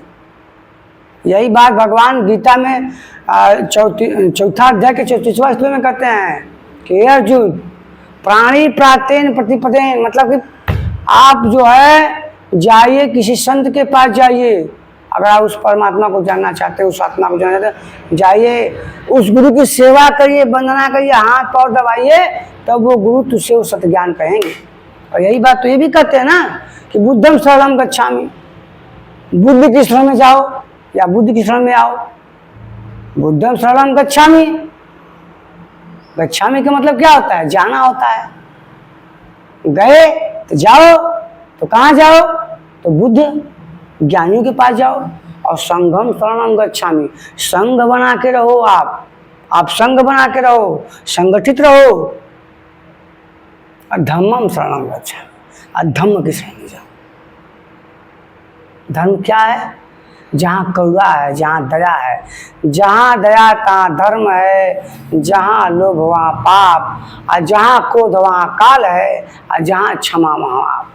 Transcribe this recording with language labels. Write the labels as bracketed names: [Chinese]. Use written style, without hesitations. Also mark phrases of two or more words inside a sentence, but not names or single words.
[Hindi] यही बात भगवान गीता में चौथा अध्याय के 34वां श्लोक में कहते हैं कि अर्जुन [Sanskrit] प्राणी प्रातेन प्रतिपदेन, [Hindi] मतलब कि आप जो है जाइए किसी संत के पास जाइए। अगर आप उस परमात्मा को जानना चाहते हो, उस आत्मा को जानना चाहते हो, जाइए उस गुरु की सेवा करिए, वंदना करिए, हाथ पाँव दबाइए, तब वो गुरु तुझसे वो सत्य ज्ञान कहेंगे। और यही बात तो ये भी कहते हैं ना कि [Pali] बुद्धम शरणं गच्छामि, [Hindi] बुद्ध की शरण में जाओ या बुद्ध की शरण में आओ। [Pali] बुद्धम शरणं गच्छामि, [Hindi] गच्छामि का मतलब क्या होता है? जाना होता है। गए तो जाओ, तो कहाँ जाओ? तो बुद्ध ज्ञानियों के पास जाओ। [Pali] और संघम शरणं गच्छामि, [Hindi] संघ बना के रहो। आप संघ बना के रहो, संगठित रहो। [Pali] और धम्मम शरणं गच्छामि, [Hindi] और धम्म की शरण में जाओ। धर्म क्या है? जहाँ करुणा है, जहाँ दया है, जहाँ दया तहाँ धर्म है, जहाँ लोभ वहाँ पाप, और जहाँ क्रोध वहाँ काल है, और जहाँ क्षमा वहाँ आप।